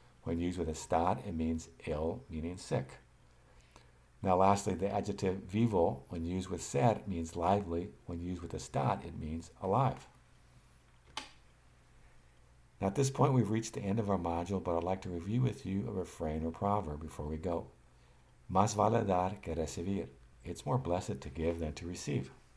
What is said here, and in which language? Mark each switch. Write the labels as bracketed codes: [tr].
[en] When used with estar, it means ill, meaning sick. Now lastly, the adjective vivo, when used with ser, means lively. When used with estar, it means alive. Now at this point, we've reached the end of our module, but I'd like to review with you a refrain or proverb before we go. [es] Más vale dar que recibir. [en] It's more blessed to give than to receive.